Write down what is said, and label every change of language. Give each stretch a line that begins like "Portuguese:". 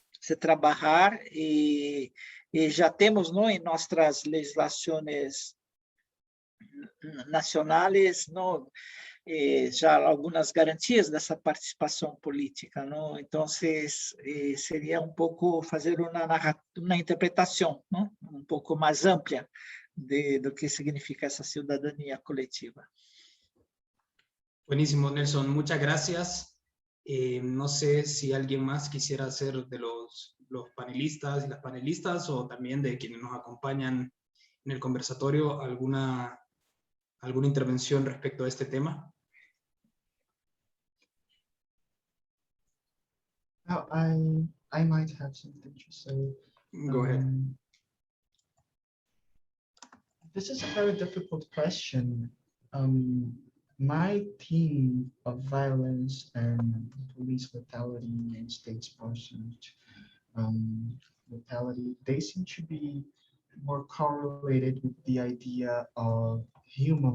Portuguese: se trabalhar e já temos, não, em nossas legislações nacionais, não, já algumas garantias dessa participação política, não? Então seria um pouco fazer uma interpretação, não? Um pouco mais ampla do que significa essa cidadania coletiva.
Spanish: Buenísimo, Nelson. Muchas gracias. No sé si alguien más quisiera ser de los panelistas y las panelistas o también de quienes nos acompañan en el conversatorio alguna intervención respecto a este tema.
English: I might have something to say. Go ahead. This is a very difficult question. My theme of violence and police brutality and state-sponsored brutality, they seem to be more correlated with the idea of human